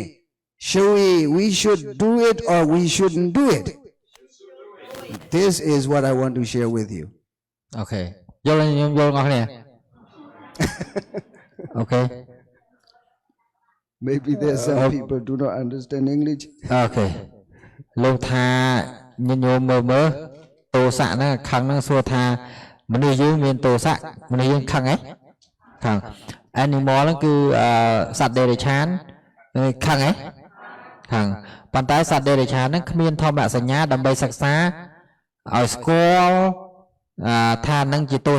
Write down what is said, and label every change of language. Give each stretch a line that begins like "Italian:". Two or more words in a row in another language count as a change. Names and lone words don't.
English: We should do it or we shouldn't do it. This is what I want to share with you. Okay. Okay. Maybe there's some people do not understand English. Okay.
Khmer: លោកថាញញោមមើលទោសៈហ្នឹងខឹងហ្នឹងសួរថាមនុស្សយើងមានទោសៈមនុស្សយើងខឹងហ៎ខឹង animal ហ្នឹងគឺសត្វដេរឆានខឹ ងហ៎ខឹងប៉ុន្តែសត្វដេរឆានហ្នឹងគ្មានធម្មសញ្ញាដើម្បីសិក្សាឲ្យស្គាល់ថានឹងជាទោ